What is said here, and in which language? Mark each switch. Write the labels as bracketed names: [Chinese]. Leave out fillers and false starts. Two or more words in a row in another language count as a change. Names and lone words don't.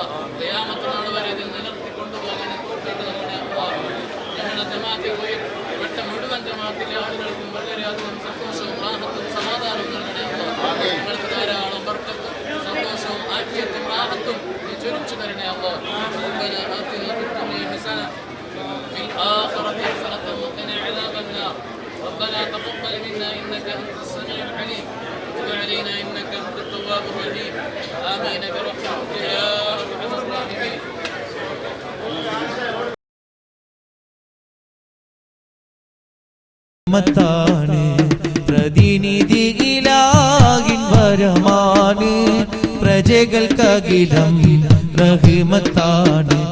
[Malayalam] ഖിയാമത്ത് നാൾ വരെ ഇതിൽ നിലനിർത്തിക്കൊണ്ടുപോകാൻ തൗഫീഖ് നൽകണേ അല്ലാഹ്. ഞങ്ങളുടെ ജമാഅത്തിൽ പെട്ട മുഴുവൻ ജമാഅത്തിലെ ആളുകൾക്കും വളരെയധികം സന്തോഷവും റാഹത്തും സമാധാനവും നൽകണേ അല്ലാഹ്. ഞങ്ങൾക്ക് ധാരാളം ബർക്കത്തും സന്തോഷവും ആഫിയത്തും റാഹത്തും ചൊരിച്ചു തരണേ അല്ലാഹ്. [Arabic] ربنا آتنا في الدنيا حسنة وفي الآخرة حسنة وقنا عذاب النار. ربنا تقبل منا إنك أنت السميع العليم وتب علينا إنك أنت التواب الرحيم. آمين برحمتك يا أرحم الراحمين. [Malayalam] മത്താണ് പ്രതിനിധി ഇലാഹിൻ വരമാണ് പ്രജകൾക്കകിലം റഹ്മത്താണ്.